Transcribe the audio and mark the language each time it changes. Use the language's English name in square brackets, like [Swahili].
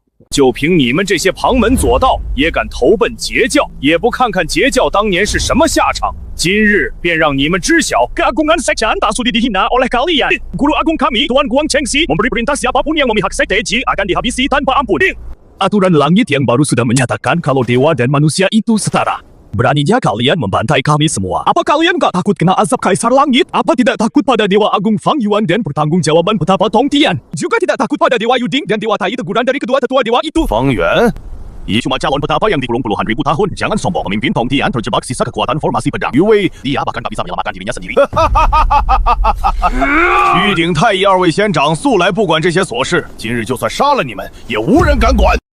[Chinese] 就凭你们这些旁门左道，也敢投奔截教，也不看看截教当年是什么下场。今日便让你们知晓 [Indonesian] keagungan Sekte tak sudi dihina oleh kalian. Guru Agung kami, Tuan Guang Chengxi, memberi perintah siapapun yang memihak Sekte Ji akan dihabisi tanpa ampun. Aturan langit yang baru sudah menyatakan kalau dewa dan manusia itu setara. Beraninya kalian membantai kami semua. Apa kalian gak takut kena azab Kaisar Langit? Apa tidak takut pada Dewa Agung Fang Yuan dan pertanggungjawaban petapa Tong Tian? Juga tidak takut pada Dewa Yuding dan Dewa Tai teguran dari kedua tetua dewa itu? Fang Yuan? Ia cuma calon petapa yang dikurung puluhan ribu tahun. Jangan sombong memimpin Tong Tian terjebak sisa kekuatan formasi pedang. Yu Wei, dia bahkan tak bisa menyelamatkan dirinya sendiri. [Chinese] 玉鼎太一二位仙长素来不管这些琐事，今日就算杀了你们，也无人敢管。